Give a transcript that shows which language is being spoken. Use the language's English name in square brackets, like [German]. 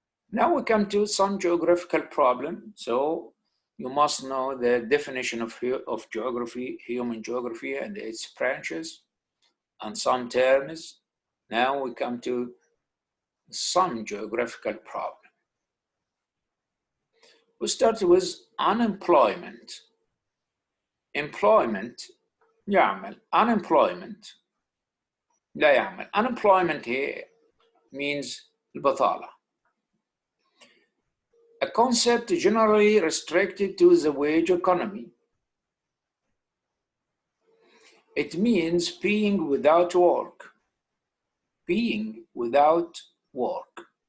[English] Now we come to some geographical problem. So you must know the definition of geography, human geography, and its branches, and some terms. Now we come to some geographical problem. We start with unemployment. Employment يعمل. [Arabic] Unemployment لا يعمل. [English] Unemployment here means البطالة. A concept generally restricted to the wage economy. It means being without work. Being without work.